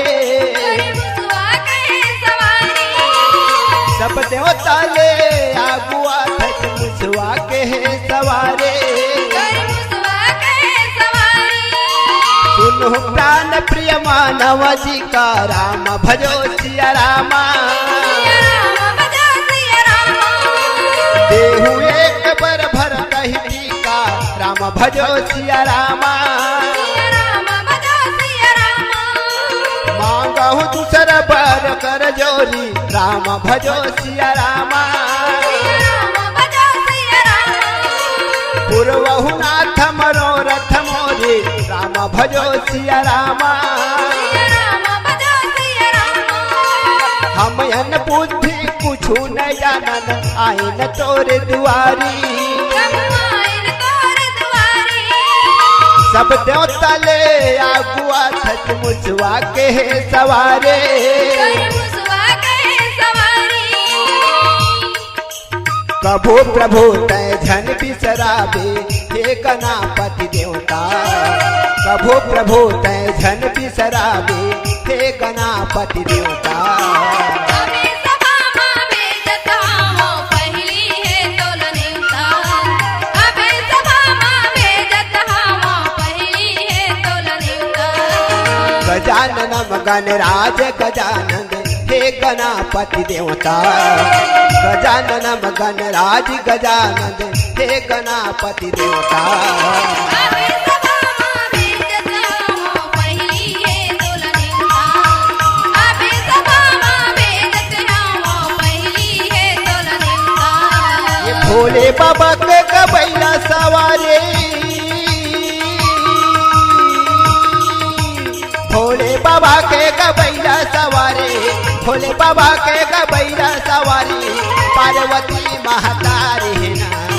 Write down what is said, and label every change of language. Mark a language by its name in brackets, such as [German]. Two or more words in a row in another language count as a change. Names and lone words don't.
[Chhattisgarhi] करे मुसवा के सवारी सब देवता ले आगुआ थच मुसवा के है सवारे करे मुसवा के सवारी [Awadhi] सुनो प्राण प्रिय मानव जी का राम भजो सिया रामा सिया राम बजा सिया राम देहु एक बर भर कही का राम भजो सिया रामा सिया राम बजा सिया राम मांगहु दूसर बर कर जोरी राम भजो सिया रामा पूर्वहु नाथ मनोरथ मोरे राम भजो सिया रामा [Chhattisgarhi] हम अन बुद्धि कुछ न जानन आइन तोरे दुआरी सब देवता ले आगुआ थच मुसवा के है सवारे कभो प्रभु तय झन बिसराबे हे गणापति देवता कभो प्रभु तय झन बिसराबे हे गणापति देवता गजानन गणराज गजानन हे गणापति देवता गजानन गणराज गजानन हे गणापति देवता ये भोले बाबा के गबैला सवारे भोले बाबा के गबैला सवारी भोले बाबा के गबैला सवारी पार्वती महतारी है ना